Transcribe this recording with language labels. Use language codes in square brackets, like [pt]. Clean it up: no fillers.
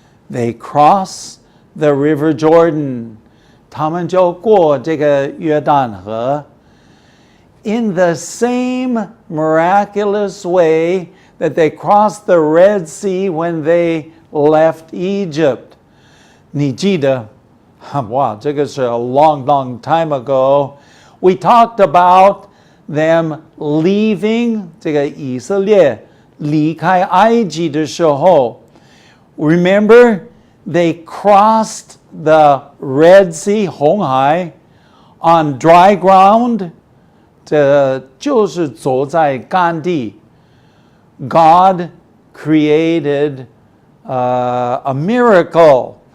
[en] They cross the River Jordan. [zh] 他们就过这个约旦河 [en] in the same miraculous way that they crossed the Red Sea when they left Egypt. [zh] 你记得, wow, 这个是 [en] a long time ago. We talked about them leaving [zh] 这个以色列离开埃及的时候. [en] Remember, they crossed the Red Sea, 红海, on dry ground. [zh] 这就是走在干地. [en] God created a miracle.